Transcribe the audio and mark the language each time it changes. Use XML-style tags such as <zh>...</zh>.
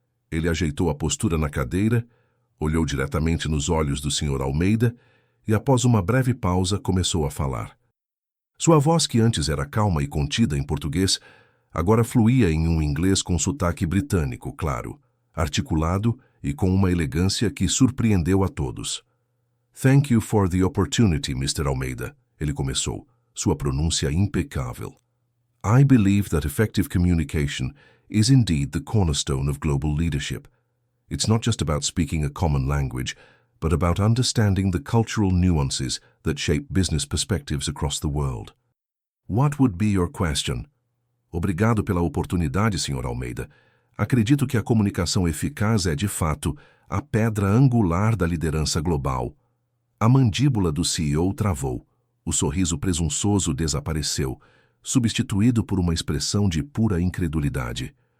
<pt>Ele ajeitou a postura na cadeira, olhou diretamente nos olhos do Sr. Almeida e, após uma breve pausa, começou a falar. Sua voz, que antes era calma e contida em português, agora fluía em um inglês com sotaque britânico, claro, articulado e com uma elegância que surpreendeu a todos.</pt> <en>"Thank you for the opportunity, Mr.</en> <pt>Almeida", ele começou, sua pronúncia impecável.</pt> <en>"I believe that effective communication is indeed the cornerstone of global leadership. It's not just about speaking a common language, but about understanding the cultural nuances that shape business perspectives across the world. What would be your question?"</en> <pt>"Obrigado pela oportunidade, Sr. Almeida. Acredito que a comunicação eficaz é, de fato, a pedra angular da liderança global." A mandíbula do CEO travou. O sorriso presunçoso desapareceu, substituído por uma expressão de pura incredulidade.</pt>